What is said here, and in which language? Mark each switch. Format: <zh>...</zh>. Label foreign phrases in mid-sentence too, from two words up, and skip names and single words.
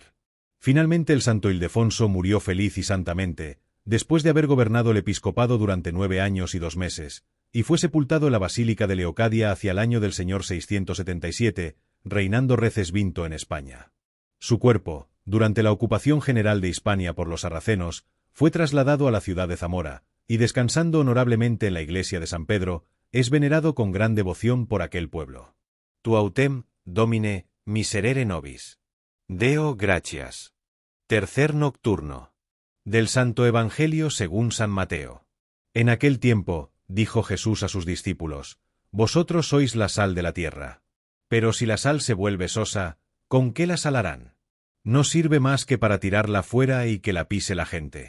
<es>Finalmente el santo Ildefonso murió feliz y santamente, después de haber gobernado el episcopado durante 9 años y 2 meses, y fue sepultado en la Basílica de Leocadia hacia el año del Señor 677, reinando Recesvinto en España. Su cuerpo, durante la ocupación general de Hispania por los sarracenos, fue trasladado a la ciudad de Zamora, y descansando honorablemente en la iglesia de San Pedro, es venerado con gran devoción por aquel pueblo.</es> <la>Tu autem, Domine, miserere nobis. Deo gratias.</la> <es>Tercer nocturno. Del Santo Evangelio según San Mateo. En aquel tiempo, dijo Jesús a sus discípulos: Vosotros sois la sal de la tierra. Pero si la sal se vuelve sosa, ¿con qué la salarán? No sirve más que para tirarla fuera y que la pise la gente.</es>